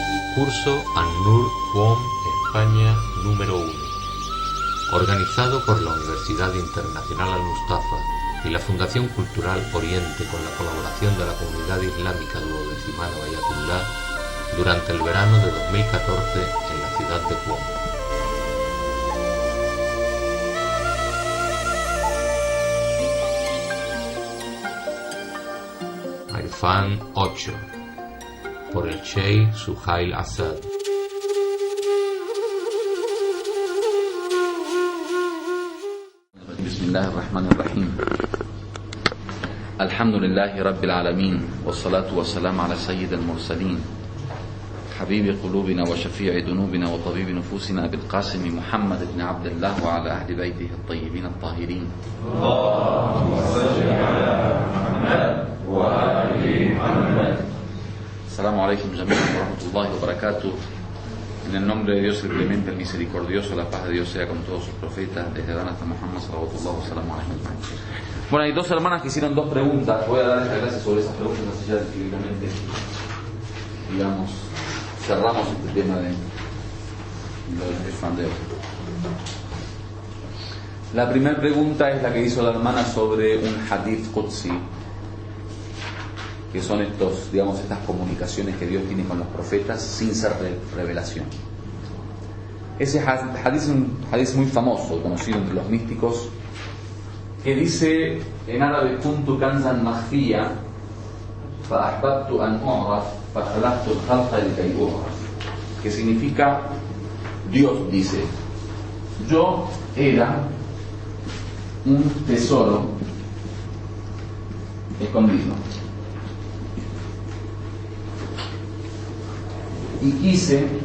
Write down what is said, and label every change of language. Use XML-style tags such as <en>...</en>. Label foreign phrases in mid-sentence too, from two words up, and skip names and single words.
<es>Curso An-Nur QOM España número 1, organizado por la Universidad Internacional Al-Mustafa y la Fundación Cultural Oriente con la colaboración de la Comunidad Islámica Duodecimal Bayatullah durante el verano de 2014 en la ciudad de QOM. Irfan 8 por el Sheikh Suhail Asad.</es> <ar>بسم الله الرحمن الرحيم. الحمد لله رب العالمين. والصلاة والسلام على سيد المرسلين. حبيب قلوبنا وشافع ذنوبنا وطبيب نفوسنا أبي القاسم محمد بن عبد الله وعلى أهل بيته الطيبين الطاهرين. اللهم صل على محمد وآل محمد. السلام عليكم جميعا ورحمة الله وبركاته.</ar> <es>En el nombre de Dios el clemente, el misericordioso, la paz de Dios sea con todos sus profetas, desde Adán hasta Muhammad</es> <ar>صلى الله عليه وسلم.</ar> <es>Bueno, hay dos hermanas que hicieron dos preguntas. Voy a dar esta clase sobre esas preguntas, así ya directamente, digamos, cerramos este tema de lo del Irfan de hoy. La primera pregunta es la que hizo la hermana sobre un</es> <ar>حديث قدسي,</ar> <es>que son estas comunicaciones que Dios tiene con los profetas sin ser revelación. Ese hadith es un hadith muy famoso, conocido entre los místicos, que dice en árabe:</es> <ar>كنت كنزا مخفيا فأحببت أن أعرف فخلقت الخلق لكي أعرف,</ar> <es>que significa, Dios dice, yo era un tesoro escondido y quise</es>